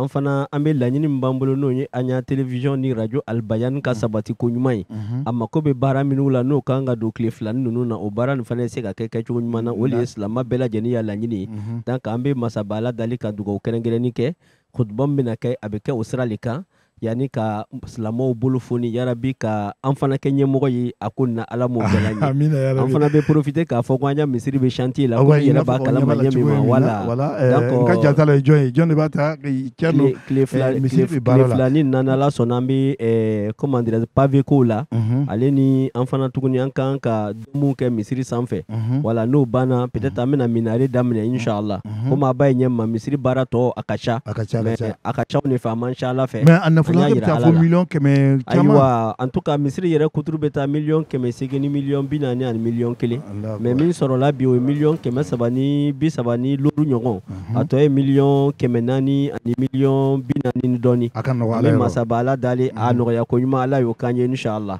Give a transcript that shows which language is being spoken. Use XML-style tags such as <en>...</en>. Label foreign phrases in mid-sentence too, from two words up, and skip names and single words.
<bm>fana an bɛ laɲini min b'an bolo n'o ye an y'a télévision ni radio Albayan ka sabati ko ɲuman ye a mako bɛ baara minnu la n'o kan ka don tile 2 ninnu na o baara nin fana ye se ka kɛ kɛcogo ɲuman na o de ye silamɛ bɛɛ lajɛlen ya laɲini ye donc an bɛ masaba Ala dali ka dugawu kɛrɛnkɛrɛnni kɛ khutba min bɛna kɛ a bɛ kɛ o sira de kan yani ka silamɛw bolo foni yarabi ka an fana kɛ ɲɛmɔgɔ ye a ko na ala m'o bɛɛ la ɲɛ an fana bɛ profiter k'a fɔ ko an ya misiri bɛ chantier la ko yɛrɛ b'a kalama ɲɛ min ma voilà n ka jata la ye jɔn ye jɔn de b'a ta misiri bɛ baara la tile fila ni nana ala sɔnna an bɛ</bm> <fr>comment dirais</fr> <bm>pavé kow la ale ni an fana tuguni an kan ka dumuniw kɛ misiri sanfɛ voilà n'o banna peut-être an bɛna minare daminɛ inshallah komi a b'a ye ɲɛ ma misiri baara tɔ a ka ca a ka ca ne fɛ a man ca ala fɛ ayiwa</bm> <fr>en tout cas</fr> <bm>misiri yɛrɛ kuturu bɛ taa miliyɔn 800 ni miliyɔn 40 ani miliyɔn 1 mais min sɔrɔla bi o ye miliyɔn 330 ni lolu ɲɔgɔn a tɔ ye miliyɔn 400 ani miliyɔn 40 ni dɔɔni a ka nɔgɔ ala masaba ala dale a nɔgɔya ko ɲuman ala y'o kan ye inshallah</bm>